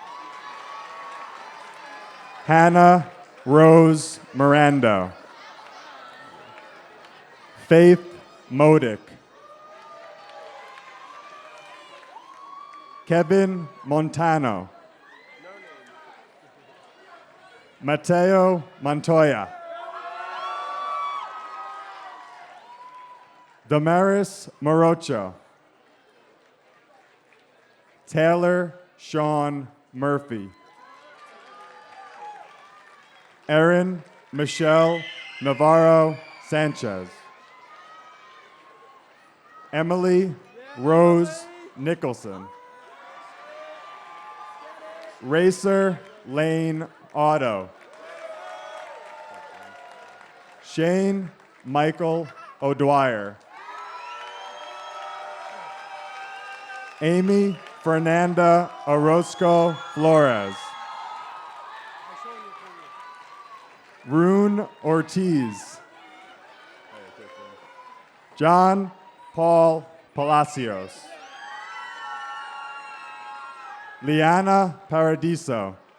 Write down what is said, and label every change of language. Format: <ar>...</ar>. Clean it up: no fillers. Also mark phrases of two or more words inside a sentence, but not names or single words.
<en>Hannah Rose Mirando. Faith Modick. Kevin Montano. Mateo Montoya. Damaris Morocho. Taylor Sean Murphy. Erin Michelle Navarro Sanchez. Emily Rose Nicholson. Racer Lane Otto. Shane Michael O'Dwyer. Amy Fernanda Orozco Flores. Rune Ortiz. John Paul Palacios. Liana Paradiso.</en>